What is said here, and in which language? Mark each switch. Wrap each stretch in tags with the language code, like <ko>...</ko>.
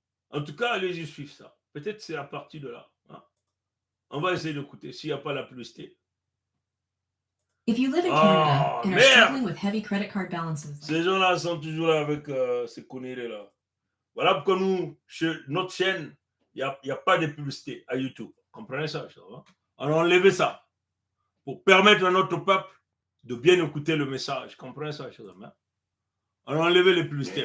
<fr>En tout cas, allez-y suivre ça. Peut-être c'est à partir de là. Hein. On va essayer d'écouter s'il n'y a pas la publicité.</fr> <en>If you live in Canada and are struggling with heavy credit card balances.</en> <fr>Ces gens-là sont toujours là avec ces conneries-là. Voilà pourquoi nous, notre chaîne, il n'y a pas de publicité à YouTube. Comprenez ça? On a enlevé ça pour permettre à notre peuple de bien écouter le message. Comprenez ça, chers amis? On a enlevé les publicités.</fr>